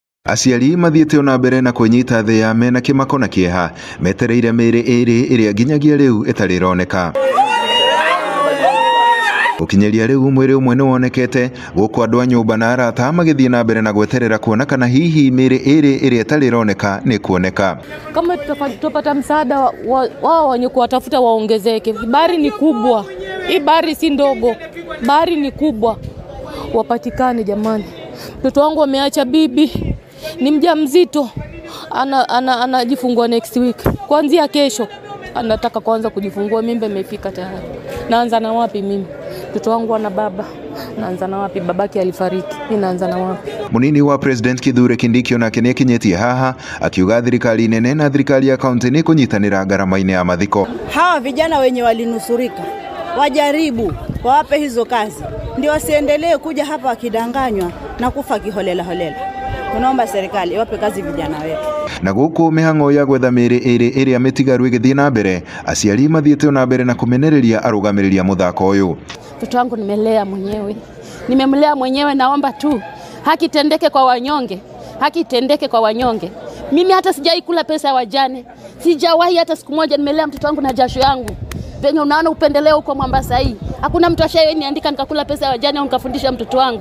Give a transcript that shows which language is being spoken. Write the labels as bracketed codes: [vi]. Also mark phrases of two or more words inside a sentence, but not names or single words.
[ki] Aciari mathiĩte ona mbere na kũnyita thĩ ya mena kĩmako na kĩeha metereire mĩĩrĩ ĩrĩ ĩrĩa nginyagia rĩu ĩtarĩ ĩroneka. Gũkinyĩria rĩu mwĩrĩ ũmwe nĩ wonekete gũkũ andũ a nyũmba na arata magĩthiĩ na mbere na gweterera kuona kana hihi mĩĩrĩ ĩrĩ ĩrĩa ĩtarĩ ĩroneka nĩ kuoneka. [sw] Kama tutapata msaada wao wenye kuwatafuta waongezeke. Bahari ni kubwa. Hii bahari si ndogo. Bahari ni kubwa. Wapatikane jamani. Mtoto wangu ameacha bibi. Ni mjamzito. Anajifungua [en] next week. [sw] Kuanzia kesho anataka kuanza kujifungua, mimba imefika tayari. Naanza na wapi mimi? Mtoto wangu ana baba. Naanza na wapi? Babake alifariki. Mimi naanza na wapi? [ki] Munini wa President Kithure Kindiki onake nĩ kinyetie haha akiuga thirikari nene na thirikari ya kaunti nĩ kunyitanĩra gharama-inĩ ya mathiko. [sw] Hawa vijana wenye walinusurika wajaribu wawape hizo kazi, ndio wasiendelee kuja hapa wakidanganywa na kufa kiholela holela. Tunaomba serikali iwape kazi vijana wetu. [ki] Na gũkũ mĩhang'o ya gwetha mĩĩrĩ ĩrĩ ĩrĩa mĩtigaru ĩgĩthiĩ na mbere, aciari mathiĩte na mbere na kũmenereria arũgamĩrĩria mũthako ũyũ. [sw] Mtoto wangu nimelea mwenyewe. Nimemlea mwenyewe, naomba tu haki tendeke kwa wanyonge. Haki tendeke kwa wanyonge. Mimi hata sijai kula pesa ya wajane. Sijawahi hata siku moja. Nimelea mtoto wangu na jasho yangu. Venye unaona upendeleo huko Mombasa hii. Hakuna mtu ashayeniandika nikakula pesa ya wajane au nikafundisha mtoto wangu.